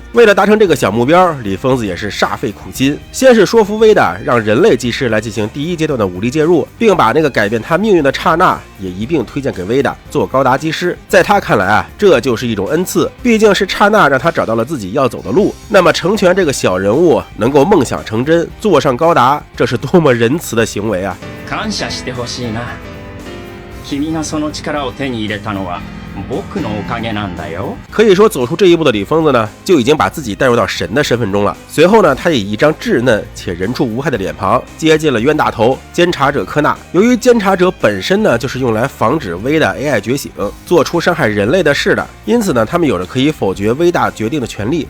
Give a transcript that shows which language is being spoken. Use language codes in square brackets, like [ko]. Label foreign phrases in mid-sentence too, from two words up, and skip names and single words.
[zh] 为了达成这个小目标，李疯子也是煞费苦心，先是说服威达让人类技师来进行第一阶段的武力介入，并把那个改变他命运的刹那也一并推荐给威达做高达技师。在他看来啊，这就是一种恩赐，毕竟是刹那让他找到了自己要走的路。那么成全这个小人物能够梦想成真，坐上高达，这是多么仁慈的行为啊！ [ja] 感謝してほしいな。君がその力を手に入れたのは僕のおかげなんだよ。 [zh] 可以说走出这一步的李疯子呢，就已经把自己带入到神的身份中了。随后呢，他以一张稚嫩且人畜无害的脸庞接近了冤大头监察者科纳。由于监察者本身呢，就是用来防止威大 AI 觉醒，做出伤害人类的事的，因此呢，他们有着可以否决威大决定的权利。